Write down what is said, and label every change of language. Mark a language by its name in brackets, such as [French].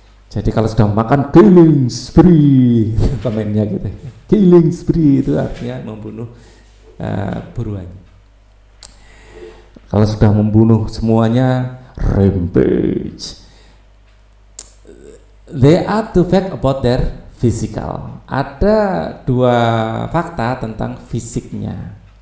[Indonesian] Jadi kalau sudah makan killing spree komennya gitu. Killing spree itu artinya membunuh buruannya. Kalau sudah membunuh semuanya, rampage. [English] There are 2 facts about their physical. [Indonesian] Ada 2 fakta tentang fisiknya.